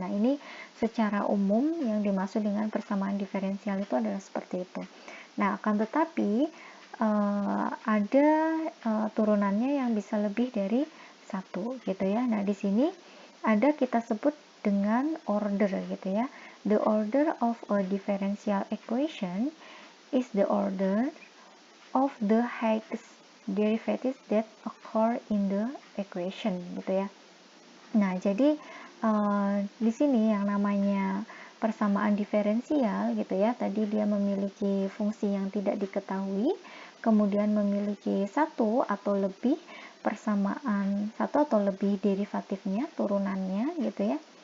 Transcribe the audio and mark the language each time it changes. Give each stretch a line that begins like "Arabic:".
Indonesian: Nah, ini secara umum yang dimaksud dengan persamaan diferensial itu adalah seperti itu. Nah, akan tetapi ada turunannya yang bisa lebih dari satu gitu ya. Nah, di sini ada kita sebut dengan order gitu ya.
English: The order of a differential equation is the order of the highest derivatives that occur in the equation
Indonesian: gitu ya. Nah, jadi di sini yang namanya persamaan diferensial gitu ya, tadi dia memiliki fungsi yang tidak diketahui, kemudian memiliki satu atau lebih persamaan, satu atau lebih derivatifnya, turunannya gitu ya.